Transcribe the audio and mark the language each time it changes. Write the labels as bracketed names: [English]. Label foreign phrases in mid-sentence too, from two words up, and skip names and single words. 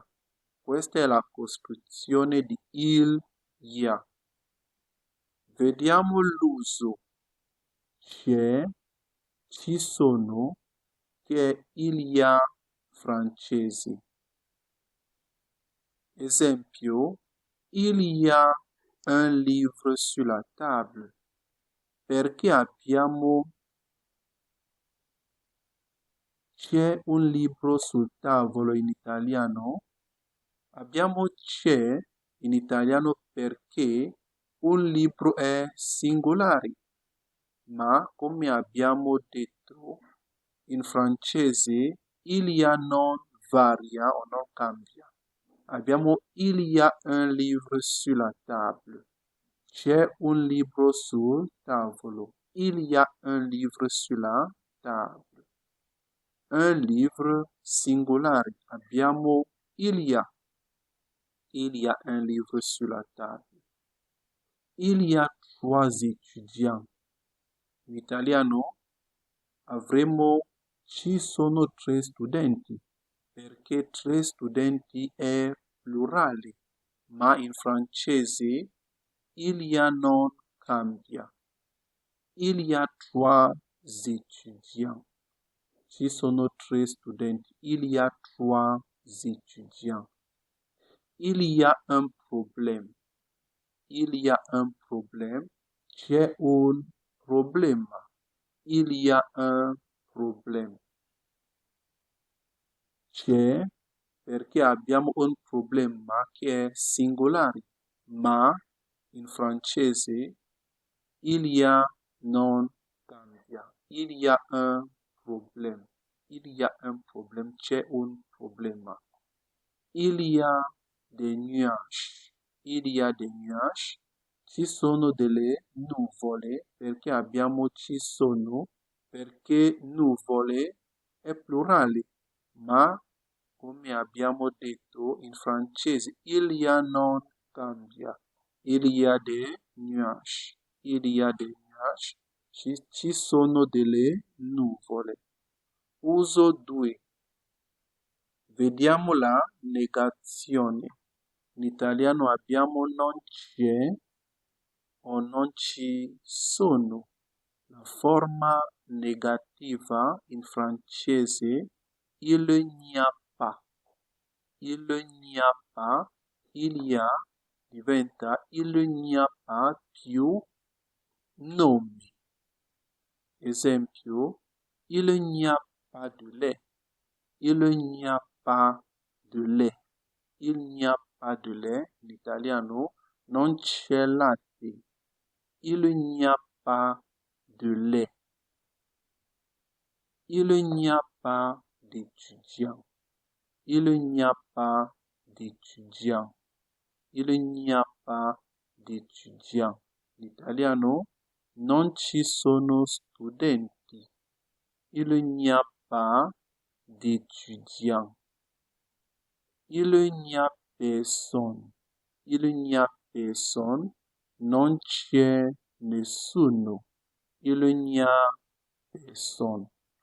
[Italian] Questa è la costruzione di [French] il y a. [Italian] Vediamo l'uso. C'è, ci sono, che è [French] il y a [Italian] francese. [French] Esempio, il y a un livre sur la table. [Italian] Perché abbiamo c'è un libro sul tavolo in italiano? Abbiamo c'è in italiano perché un libro è singolare, ma come abbiamo detto in francese [French] il y a [Italian] non varia o non cambia. [French] Abbiamo il y a un livre sur la table. [Italian] C'è un libro sul tavolo. [French] Il y a un livre sur la table. un livre [Italian] singolare. Abbiamo [French] il y a. Il y a un livre sur la table. Il y a 3 étudiants. [Italian] In italiano avremo ci sono 3 studenti, perché 3 studenti è plurale, ma in francese [French] il y a [Italian] non cambia. [French] Il y a 3 étudiants. [Italian] Ci sono 3 studenti. [French] Il y a 3 étudiants. Il y a un problème. Il y a un problème. [Italian] C'è un problema. [French] Il y a un problème. [Italian] C'è perché abbiamo un problema che è singolare, ma in francese [French] il y a [Italian] non cambia. [French] Il y a un problème. Il y a un problème. [Italian] C'è un problema. [French] Il y a des nuages. Il y a des nuages. [Italian] Ci sono delle nuvole perché abbiamo ci sono perché nuvole è plurale, ma come abbiamo detto in francese [French] il y a [Italian] non cambia. [French] Il y a des nuages. Il y a des nuages. [Italian] Ci sono delle nuvole. Uso 2. Vediamo la negazione. In italiano abbiamo non c'è o non ci sono. La forma negativa in francese [French] il n'y a pas. Il n'y a pas, il y a diventa il n'y a pas [Italian] più nomi. [French] Esempio, il n'y a pas de lait. Il n'y a pas de lait. Il n'y a pas de lait. [Italian] In italiano non c'è latte. [French] Il n'y a pas de lait. Il n'y a pas d'étudiants. Il n'y a pas d'étudiants. Il n'y a pas d'étudiants. [Italian] In italiano non ci sono studenti. [French] Il n'y a pas d'étudiants. Il n'y a personne. Il n'y a personne. [Italian] Non c'è nessuno. [French] Il n'y a personne.